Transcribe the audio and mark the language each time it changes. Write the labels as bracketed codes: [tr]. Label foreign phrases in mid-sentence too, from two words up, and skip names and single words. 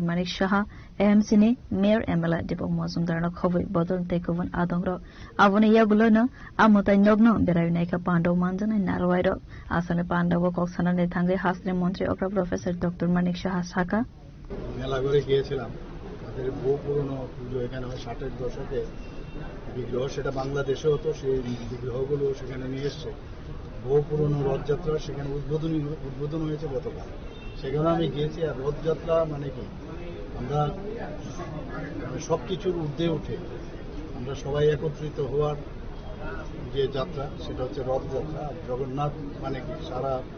[trp] Manik Shah AMC ni mayor MLA Deepak Mozumdar no khoboi bodon tekovan adongro avone yagulo no amatai nogno berai naika pandaw manjana narwairo asane pandaw koksana ne thangai hastani montri okra [en] professor Dr. [trp] Manik Shah Saka [bn] মেলা করে গিয়েছিলাম তাদের বহু পুরনো পুজো এখানে 60-এর দশকে বিগ্রহ সেটা বাংলাদেশে হতো সেই বিগ্রহগুলো সেখানে নিয়ে এসছে বহু পুরনো রথযাত্রা সেখানে উদ্বোধন হয়েছে গতকাল সেখানে আমি গিয়েছি আর রথযাত্রা মানে কি আমরা সবকিছুর ঊর্ধ্বে উঠে আমরা সবাই একত্রিত হওয়ার যে যাত্রা সেটা হচ্ছে রথযাত্রা জগন্নাথ মানে কি সারা